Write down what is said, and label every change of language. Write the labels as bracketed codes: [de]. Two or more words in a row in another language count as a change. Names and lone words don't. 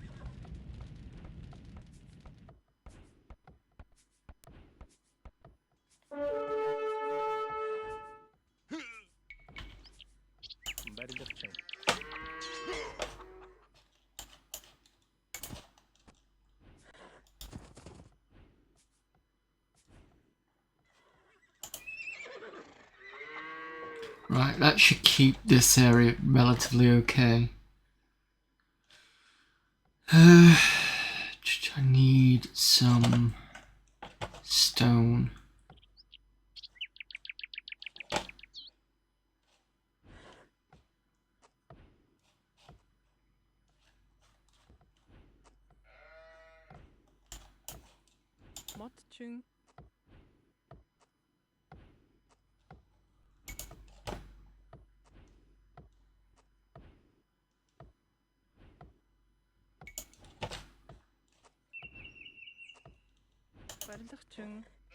[mn] Барилгачин. [en] Right, that should keep this area relatively okay. I need some stone. [mn] Модчин. Барилгачин.